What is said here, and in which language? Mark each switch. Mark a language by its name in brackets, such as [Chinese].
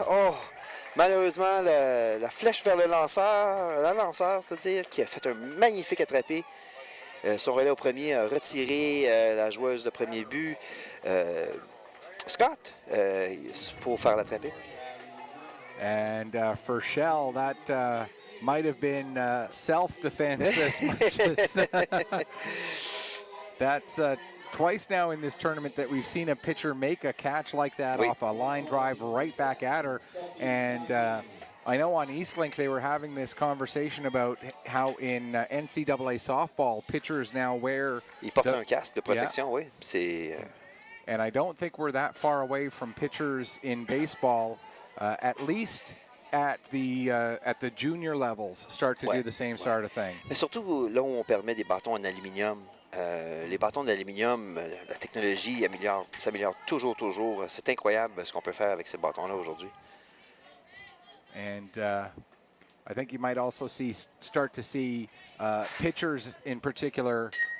[French] Oh, malheureusement, la flèche vers le lanceur, c'est-à-dire, qui a fait un magnifique attrapé. Son relais au premier a retiré la joueuse de premier but, Scott, pour faire l'attrapé. [English] And for Shell, that might have been self-defense as much as that's twice now in this tournament that we've seen a pitcher make a catch like that off a line drive right back at her. And I know on Eastlink they were having this conversation about how in NCAA softball pitchers now wear. [French] Ils portent un casque de protection, oui. C'est. [English] And I don't think we're that far away from pitchers in baseball, at least at the junior levels, start to do the same sort of thing. [French] Mais surtout là où on permet des bâtons en aluminium. Les bâtons d'aluminium, la technologie s'améliore toujours. C'est incroyable ce qu'on peut faire avec ces bâtons-là aujourd'hui. [English] And I think you might also start to see pitchers in particular.